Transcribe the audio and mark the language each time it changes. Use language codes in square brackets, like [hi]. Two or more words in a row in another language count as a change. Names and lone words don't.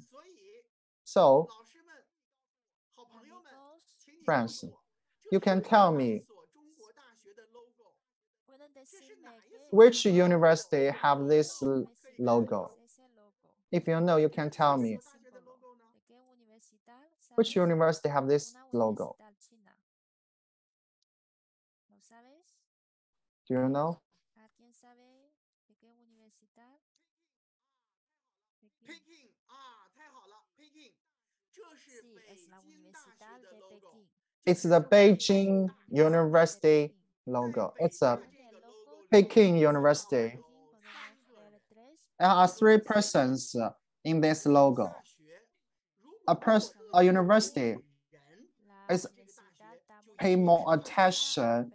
[en] So, friends, you can tell me which university have this logo. If you know, you can tell me which university have this logo. Do you know? [es] ¿Alguien sabe de qué universidad? [zh] Peking 啊，太好了，Peking，这是 [es] Sí, [zh] 北 [es] es la [zh] 京大 [es] Universidad [zh] 学的 [es] de [zh] logo， [es] Pekín. [en] It's the Beijing University logo. It's a Peking University. There are three persons in this logo. A university is pay more attention.